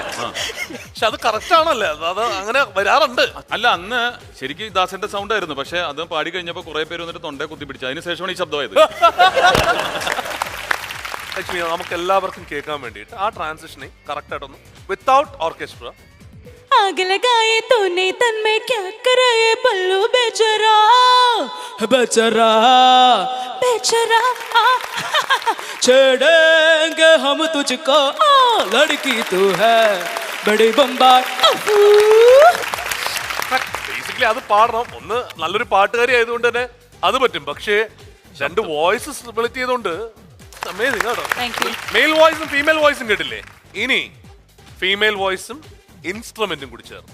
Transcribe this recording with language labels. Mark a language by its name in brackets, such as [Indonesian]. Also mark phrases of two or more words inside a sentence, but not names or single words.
[Malayalam] പക്ഷെ അത് കറക്റ്റ് ആണല്ലേ, അത് അങ്ങനെ വരാറുണ്ട്. അല്ല അന്ന് ശരിക്കും ദാസേന്റെ സൗണ്ട് ആയിരുന്നു, പക്ഷെ അത് പാടി കഴിഞ്ഞപ്പോ കുറെ പേര് വന്നിട്ട് തൊണ്ടയെ കുത്തിപ്പിടിച്ചു. അതിനുശേഷമാണ് ഈ ശബ്ദമായത്. ലക്ഷ്മി, നമുക്ക് എല്ലാവർക്കും കേൾക്കാൻ വേണ്ടിയിട്ട് ആ [English] transitioning correct [Malayalam] ആയിട്ടൊന്ന് [English] without orchestra. [Hindi] आग लगाए तूने तन में क्या कराए पल्लू बेचारा बेचारा बेचारा छेड़ेंगे हम तुझको लड़की तू है बड़ी बम्बाक [Malayalam] ബേസിക്കലി അത് പാടണം. ഒന്ന് നല്ലൊരു പാട്ടുകാരി ആയതുകൊണ്ട് തന്നെ അത് പറ്റും. പക്ഷേ രണ്ട് [English] voice split [Malayalam] ചെയ്തുകൊണ്ട് amazing കേട്ടോ. [English] male voiceum female voiceum [Malayalam] കേട്ടില്ലേ? ഇനി [English] female voiceum [Malayalam] ഇൻസ്ട്രുമെന്റും കൂടി ചേർന്ന്